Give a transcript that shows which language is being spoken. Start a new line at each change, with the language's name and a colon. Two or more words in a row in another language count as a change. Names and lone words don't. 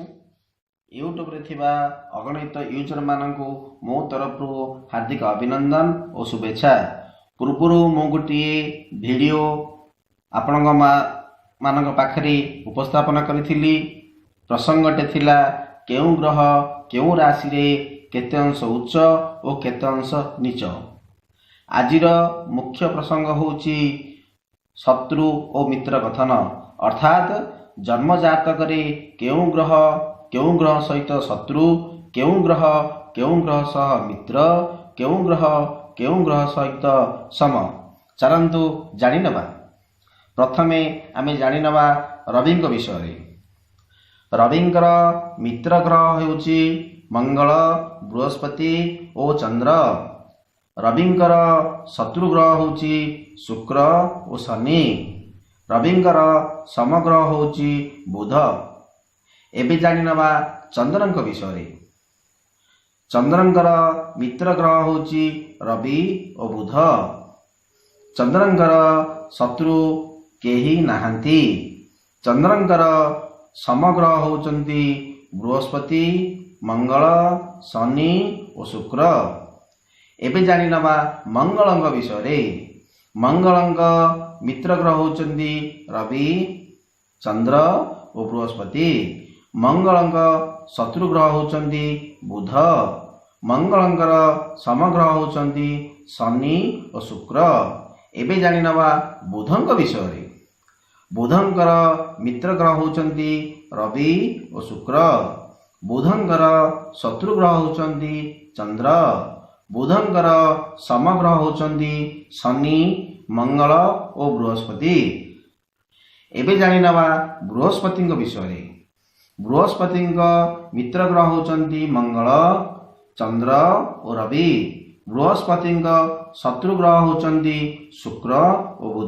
Odia: ୟୁଟ୍ୟୁବରେ ଥିବା ଅଗଣିତ ୟୁଜର ମାନଙ୍କୁ ମୋ ତରଫରୁ ହାର୍ଦ୍ଦିକ ଅଭିନନ୍ଦନ ଔର ଶୁଭେଚ୍ଛା। ପୂର୍ବରୁ ମୁଁ ଗୋଟେ ଭିଡିଓ ଆପଣ ମାନଙ୍କ ପାଖରେ ଉପସ୍ଥାପନ କରିଥିଲି। ପ୍ରସଙ୍ଗଟି ଥିଲା କେଉଁ ଗ୍ରହ କେଉଁ ରାଶିରେ କେତେ ଅଂଶ ଉଚ୍ଚ ଔର କେତେ ଅଂଶ ନୀଚ। ଆଜିର ମୁଖ୍ୟ ପ୍ରସଙ୍ଗ ହେଉଛି ଶତ୍ରୁ ଔର ମିତ୍ର କଥନ, ଅର୍ଥାତ ଜନ୍ମ ଜାତକରେ କେଉଁ ଗ୍ରହ ସହିତ ଶତ୍ରୁ, କେଉଁ ଗ୍ରହ ସହ ମିତ୍ର, କେଉଁ ଗ୍ରହ ସହିତ ସମ। ଚାଲନ୍ତୁ ଜାଣି ନେବା। ପ୍ରଥମେ ଆମେ ଜାଣି ନେବା ରବିଙ୍କ ବିଷୟ। ରବିଙ୍କର ମିତ୍ର ଗ୍ରହ ହେଉଛି ମଙ୍ଗଳ, ବୃହସ୍ପତି ଔର ଚନ୍ଦ୍ର। ରବିଙ୍କର ଶତ୍ରୁ ଗ୍ରହ ହେଉଛି ଶୁକ୍ର ଔର ଶନି। ରବିଙ୍କର ସମଗ୍ରହ ହେଉଛି ବୁଧ। ଏବେ ଜାଣି ନେବା ଚନ୍ଦ୍ରଙ୍କ ବିଷୟ। ଚନ୍ଦ୍ରଙ୍କର ମିତ୍ର ଗ୍ରହ ହେଉଛି ରବି ଔର ବୁଧ। ଚନ୍ଦ୍ରଙ୍କର ଶତ୍ରୁ କେହି ନାହାନ୍ତି। ଚନ୍ଦ୍ରଙ୍କର ସମଗ୍ରହ ହେଉଛନ୍ତି ବୃହସ୍ପତି, ମଙ୍ଗଳ, ଶନି ଔର ଶୁକ୍ର। ଏବେ ଜାଣି ନେବା ମଙ୍ଗଳଙ୍କ ବିଷୟ। ମଙ୍ଗଳଙ୍କ ମିତ୍ର ଗ୍ରହ ହେଉଛନ୍ତି ରବି, ଚନ୍ଦ୍ର ଔର ବୃହସ୍ପତି। ମଙ୍ଗଳଙ୍କ ଶତ୍ରୁ ଗ୍ରହ ହେଉଛନ୍ତି ବୁଧ। ମଙ୍ଗଳଙ୍କର ସମଗ୍ରହ ହେଉଛନ୍ତି ଶନି ଔର ଶୁକ୍ର। ଏବେ ଜାଣି ନେବା ବୁଧଙ୍କ ବିଷୟ। ବୁଧଙ୍କର ମିତ୍ର ଗ୍ରହ ହେଉଛନ୍ତି ରବି ଔର ଶୁକ୍ର। ବୁଧଙ୍କର ଶତ୍ରୁ ଗ୍ରହ ହେଉଛନ୍ତି ଚନ୍ଦ୍ର। ବୁଧଙ୍କର ସମଗ୍ରହ ହେଉଛନ୍ତି ଶନି, ମଙ୍ଗଳ ଔର ବୃହସ୍ପତି। ଏବେ ଜାଣି ନେବା ବୃହସ୍ପତି ବିଷୟ। ବୃହସ୍ପତି ମିତ୍ର ଗ୍ରହ ହେଉଛନ୍ତି ମଙ୍ଗଳ, ଚନ୍ଦ୍ର ଔର ରବି। ବୃହସ୍ପତି ଶତ୍ରୁ ଗ୍ରହ ହେଉଛନ୍ତି ଶୁକ୍ର ଔର ବୁଧ।